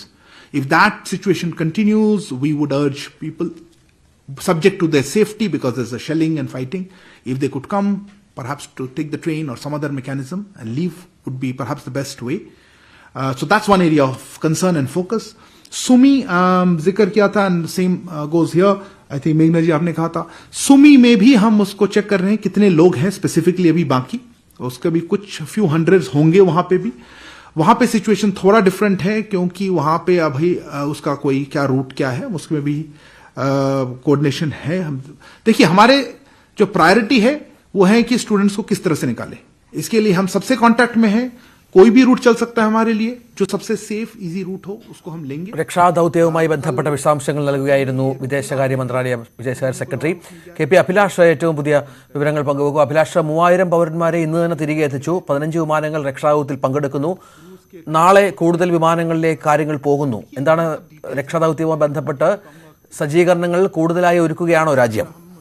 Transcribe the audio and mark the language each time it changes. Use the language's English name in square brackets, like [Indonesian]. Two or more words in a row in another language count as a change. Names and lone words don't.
[English] If that situation continues, we would urge people, subject to their safety, because there's a shelling and fighting, if they could come, perhaps to take the train or some other mechanism and leave would be perhaps the best way. So that's one area of concern and focus. [Hindi] सुमी जिक्र किया था, [English] and same goes here. I think [Hindi] मेघना जी आपने कहा था, सुमी में भी हम उसको चेक कर रहे हैं कितने लोग हैं स्पेसिफिकली अभी बाकी, उसका भी कुछ [English] few hundreds [Hindi] होंगे वहां पे भी। वहां पे सिचुएशन थोड़ा डिफरेंट है, क्योंकि वहां पे अभी उसका कोई क्या रूट क्या है उसमें भी कोऑर्डिनेशन है। हम देखिए, हमारे जो प्रायोरिटी है वो है कि स्टूडेंट्स को किस तरह से निकालें, इसके लिए हम सबसे कांटेक्ट में हैं। कोई भी रूट चल सकता है हमारे लिए, जो सबसे [English] safe easy route [Hindi] हो उसको हम लेंगे. [Malayalam] രക്ഷാദൌത്യവുമായി ബന്ധപ്പെട്ട വിശദാംശങ്ങൾ നൽകുകയായിരുന്നു വിദേശകാര്യ മന്ത്രാലയം വിദേശകാര്യ സെക്രട്ടറി കെ.പി. അഭിലാഷ് ഏറ്റവും പുതിയ വിവരങ്ങൾ പങ്കുവെക്കും. അഭിലാഷ്, 3000 പൗരന്മാരെ ഇന്ന് തന്നെ തിരികെ എത്തിച്ചു. 15 വിമാനങ്ങൾ രക്ഷാദൌത്യത്തിൽ പങ്കെടുക്കുന്നു. നാളെ കൂടുതൽ വിമാനങ്ങളിലേക്ക് കാര്യങ്ങൾ പോകുന്നു. എന്താണ് രക്ഷാദൌത്യവുമായി ബന്ധപ്പെട്ട് സജ്ജീകരണങ്ങൾ കൂടുതലായി ഒരുക്കുകയാണോ രാജ്യം?